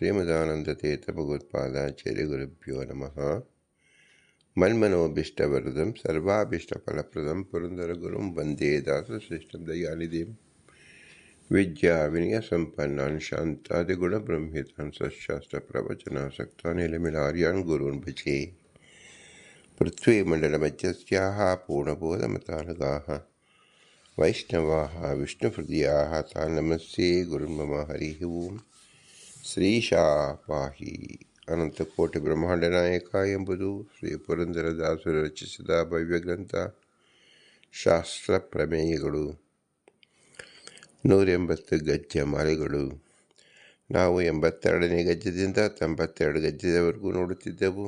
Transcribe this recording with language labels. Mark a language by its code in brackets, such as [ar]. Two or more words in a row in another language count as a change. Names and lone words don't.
[sa] श्रीमदानन्दतीर्थभगवत्पादाचार्यगुरुभ्यो नमः। मन्मनोभीष्टवरदं सर्वाभीष्टफलप्रदं पुरन्दरगुरुं वन्दे दासश्रेष्ठं दयानिधिं विद्या विनय संपन्नान् शान्तादिगुणब्रह्मितान् सशास्त्रप्रवचनासक्तान् निलमिलार्यान् गुरून् भजे। पृथ्वीमण्डलमध्यस्याः पूर्णबोधमतानुगाः वैष्णवाः विष्णुहृदयाः तान् नमस्ये गुरुन् मम। हरिः ओम्। ಶ್ರೀಶಾ ಪಾಹಿ. [kn] ಅನಂತಕೋಟಿ ಬ್ರಹ್ಮಾಂಡ ನಾಯಕ ಎಂಬುದು ಶ್ರೀ ಪುರಂದರದಾಸರು ರಚಿಸಿದ ಭವ್ಯ ಗ್ರಂಥ. ಶಾಸ್ತ್ರ ಪ್ರಮೇಯಗಳು 180 ಗಜ್ಜೆ ಮಾಲೆಗಳು. ನಾವು 82ನೇ ಗಜ್ಜದಿಂದ 92 ಗಜ್ಜದವರೆಗೂ ನೋಡುತ್ತಿದ್ದೆವು.